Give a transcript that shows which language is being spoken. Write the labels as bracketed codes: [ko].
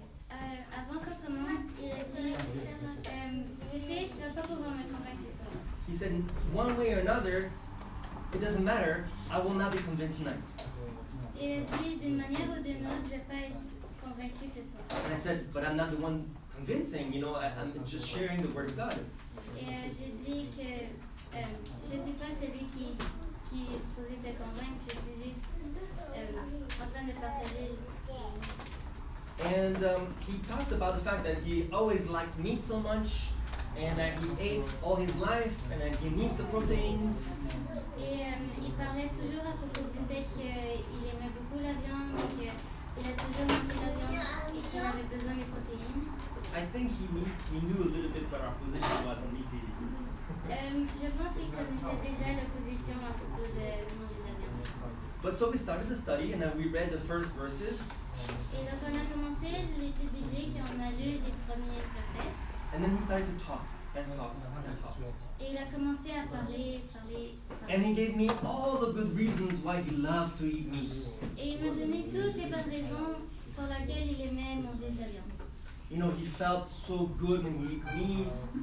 [fr] Avant qu'on commence, il a dit, tu sais, tu vas pas pouvoir me convaincre ce soir. [en] He said, one way or another, it doesn't matter, I will not be convinced tonight. [fr] Il a dit, d'une manière ou d'une autre, je vais pas être convaincu ce soir. [en] And I said, but I'm not the one convincing, you know, I'm just sharing the word of God. [fr] Et j'ai dit que je ne suis pas celui qui est supposé te convaincre, je suis juste en train de partager. [en] And he talked about the fact that he always liked meat so much, and that he ate all his life, and that he needs the proteins. [fr] Et il parlait toujours à propos du fait qu'il aimait beaucoup la viande, qu'il a toujours mangé la viande et qu'il avait besoin des protéines. [en] I think he knew a little bit what our position was on meat eating. [fr] Je pense qu'il connaissait déjà la position à propos de manger de la viande. [en] But so we started the study, and then we read the first verses, [fr] Et donc on a commencé l'étude biblique et on a lu les premiers versets. [en] and then he started to talk and talk and talk. [fr] Et il a commencé à parler. [en] And he gave me all the good reasons why he loved to eat meat. [fr] Et il m'a donné toutes les bonnes raisons pour lesquelles il aimait manger de la viande. [en] You know, he felt so good when he eat meat.